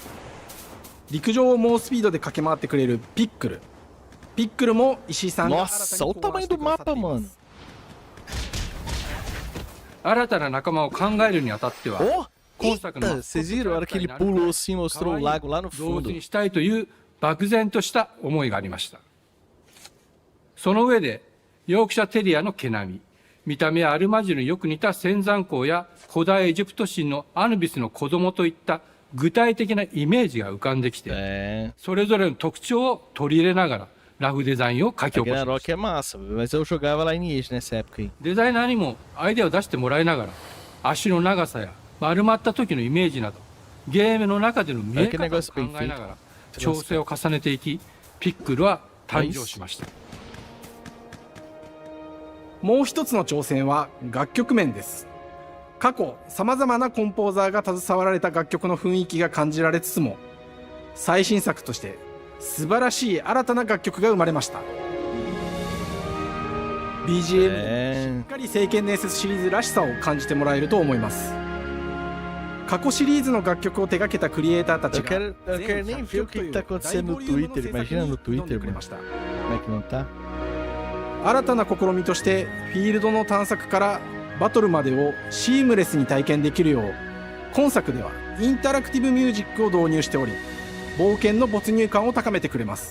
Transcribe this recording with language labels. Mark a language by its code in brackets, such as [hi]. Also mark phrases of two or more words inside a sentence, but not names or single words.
[ja] 陸上を猛スピードで駆け回ってくれるピックル。ピックルも石井さんが新た [pt] Nossa, [ja] に [pt] olha o [ja] 考案 [pt] tamanho [ja] して [pt] do [ja] くださって [pt] mapa, [ja] いま [pt] mano. [ja] す。新たな仲間を考えるにあたっては、 Oh! 今作の [pt] Eita, vocês viram? A hora que ele pulou assim, mostrou o lago lá no [ja] 動物 [pt] fundo. [ja] にしたいという漠然とした思いがありました。その上でヨークシャテリアの毛並み、見た目はアルマジルによく似た仙山港や古代エジプト神のアヌビスの子供といった具体的なイメージが浮かんできて、 [pt] É. [ja] それぞれの特徴を取り入れながらラフデザインを書き起こしました。 [pt] Ragnarok é massa, mas eu jogava lá em Age nessa época aí. [ja] デザイナーにもアイデアを出してもらいながら、足の長さや丸まった時のイメージなどゲームの中での見え方を考えながら調整を重ねていき、ピックルは誕生しました。もう一つの挑戦は楽曲面です。過去さまざまなコンポーザーが携わられた楽曲の雰囲気が感じられつつも、最新作として素晴らしい新たな楽曲が生まれました。 BGM でしっかり聖剣伝説シリーズらしさを感じてもらえると思います。過去シリーズの楽曲を手掛けたクリエイターたち [pt] Eu [ja] が [pt] quero nem ver o que tá acontecendo no Twitter. Imagina no Twitter, mano. Como é que não tá? [ja] 新たな試みとしてフィールドの探索からバトルまでをシームレスに体験できるよう、今作ではインタラクティブミュージックを導入しており、冒険の没入感を高めてくれます。